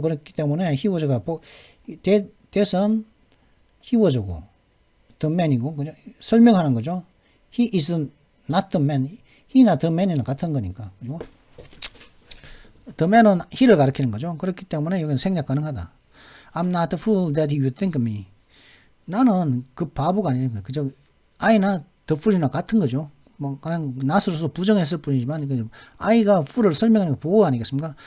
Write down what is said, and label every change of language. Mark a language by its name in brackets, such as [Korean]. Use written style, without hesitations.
[Korean] 그렇기 때문에 he was가 대선 he was고 the man이고 그죠? 설명하는 거죠. [English] he is not the man. [Korean] he나 the man이는 같은 거니까. 그죠? the man은 he를 가리키는 거죠. 그렇기 때문에 여기는 생략 가능하다. [English] I'm not the fool that you think of me. [Korean] 나는 그 바보가 아니니까 그죠? [English] I나 the fool이나 [Korean] 같은 거죠. 뭐 그냥 not으로서 부정했을 뿐이지만 I가 fool을 설명하는 게 보호 아니겠습니까?